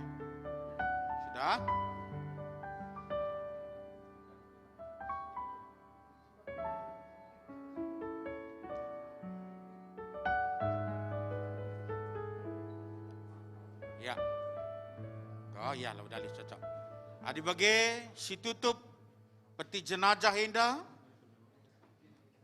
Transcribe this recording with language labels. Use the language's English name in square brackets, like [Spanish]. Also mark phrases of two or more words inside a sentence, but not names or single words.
[Indonesian] Sudah? Ya. Oh ya, lah udah cocok. [Batak Karo] Adi bagi si tutup peti jenazah indah.